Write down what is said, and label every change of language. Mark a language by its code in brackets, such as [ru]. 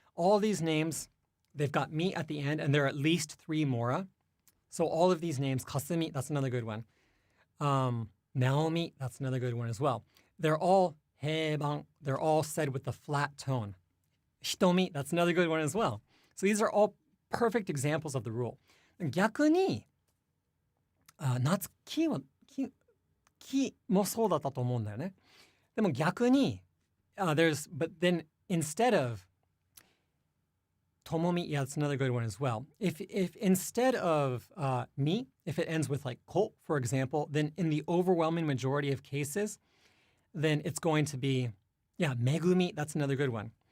[en] All these names, they've got mi at the end, and there are at least 3 mora. So all of these names, Kasumi, that's another good one. Naomi, that's another good one as well. They're all heiban, they're all said with the flat tone. Hitomi, that's another good one as well. So these are all perfect examples of the rule. [ja] 逆に、夏木もそうだったと思うんだよね。でも逆に、 [en] but then instead of Tomomi, that's another good one as well. If instead of mi, if it ends with like ko, for example, then in the overwhelming majority of cases, then it's going to be, Megumi, that's another good one.